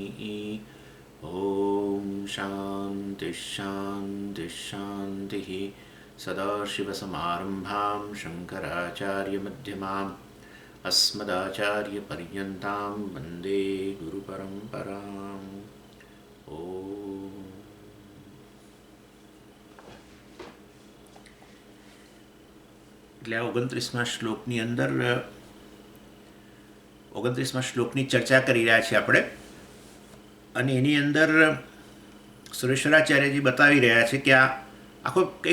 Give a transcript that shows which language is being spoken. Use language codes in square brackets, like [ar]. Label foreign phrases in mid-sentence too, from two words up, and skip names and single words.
[sa] ॐ शान्तिः शान्तिः शान्तिः सदाशिवसमारम्भां शङ्कराचार्यमध्यमाम् अस्मदाचार्यपर्यन्तां वन्दे गुरुपरम्पराम् [gu] એટલે આ 29મા શ્લોકની અંદર 29મા શ્લોકની ચર્ચા કરી રહ્યા છીએ આપણે અને એની અંદર સુરેશ્વરાચાર્યજી બતાવી રહ્યા છે કે આ આખો એક